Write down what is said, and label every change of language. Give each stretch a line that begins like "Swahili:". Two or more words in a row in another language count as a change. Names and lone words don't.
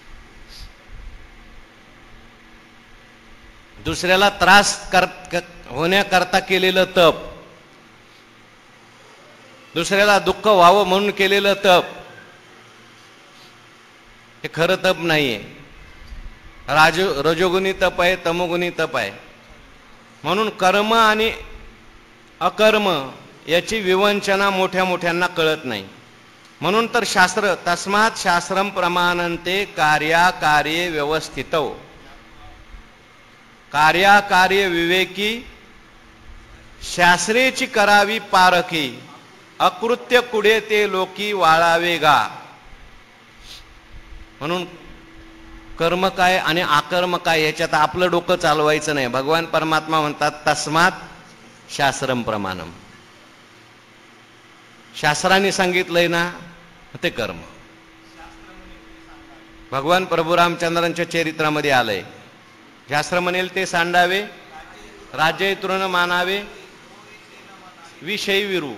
Marathi: दुसऱ्याला त्रास होण्याकरता केलेलं तप, दुसऱ्याला दुःख व्हावं म्हणून केलेलं तप, हे खरं तप नाहीये. रजोगुणी तप आहे, तमोगुणी तप आहे. म्हणून कर्म आणि अकर्म याची विवंचना मोठ्या मोठ्यांना कळत नाही. म्हणून तर शास्त्र,
Sanskrit: तस्मात् शास्त्रम प्रमाणन्ते कार्याकार्ये व्यवस्थितौ.
Marathi: कार्याकार्य विवेकी, शास्त्रेची करावी पारखी, अकृत्य कुडे ते लोकी वाळावे गा. म्हणून कर्म काय आणि अकर्म काय याच्यात आपलं डोकं चालवायचं नाही. भगवान परमात्मा म्हणतात
Sanskrit: तस्मात् शास्त्रम प्रमाणम.
Marathi: शास्त्राने सांगितलंय ना ते कर्म. भगवान प्रभू रामचंद्रांच्या चरित्रामध्ये आलंय, शास्त्र म्हणेल ते सांडावे, राज्य तृण मानावे, विषयी विरू.